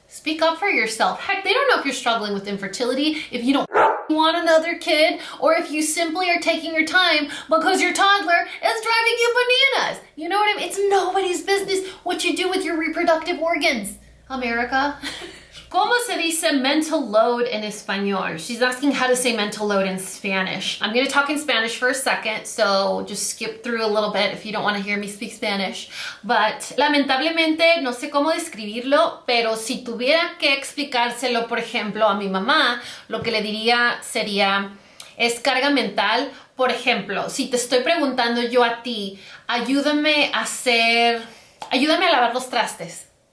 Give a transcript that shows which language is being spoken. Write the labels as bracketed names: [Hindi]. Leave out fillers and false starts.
[English] Speak up for yourself. Heck, they don't know if you're struggling with infertility, if you don't want another kid, or if you simply are taking your time because your toddler is driving you bananas. You know what I mean? It's nobody's business what you do with your reproductive organs, America. [Spanish] ¿Cómo se dice mental load in español? [English] She's asking how to say mental load in Spanish. I'm gonna talk in Spanish for a second, so just skip through a little bit if you don't want to hear me speak Spanish. [Spanish] But lamentablemente no sé cómo describirlo, pero si tuviera que explicárselo, por ejemplo, a mi mamá, lo que le diría sería, es carga mental. Por ejemplo, si te estoy preguntando yo a ti, ayúdame a lavar los trastes.